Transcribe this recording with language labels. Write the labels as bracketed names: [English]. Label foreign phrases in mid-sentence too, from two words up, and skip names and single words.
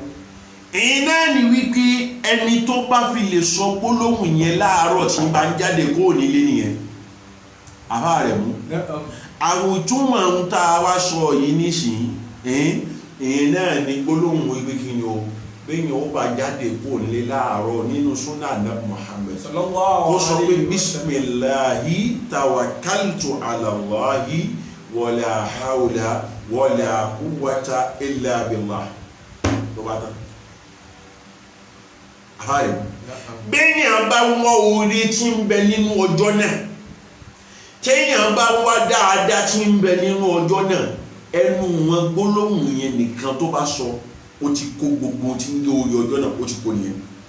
[Yoruba] Èyí náà ni wípé ẹni tó bá fi lè sọ gbólóhùn yẹn láàárọ̀ tí bá ń jáde kó nílé nìyẹn. Àbá rẹ̀ mú. Àwùjúmọ̀ ń tá a wá sọ yìí nísìnyí, èyí náà ni gbólóhùn wípé kí ni o, bẹ́yìn ó bá jáde kó nílé láàárọ̀ nínú súnà Ànábì Muhammad. Ó sọ pé [Arabic] بسم الله توكلت على الله ولا حول ولا قوة إلا بالله. [Yoruba] Tó bá tán. Àbáyé. Bẹ́yìn bá wọ́n orí tí ń bẹ nínú ọjọ́ náà, téèyàn bá wá dáadáa tí ń bẹ nínú ọjọ́ náà, ẹnu wọn gbólóhùn yẹn nìkan tó bá sọ, ó ti kó gbogbo tí ń gé orí ọjọ́ náà, ó ti kó nìyẹn.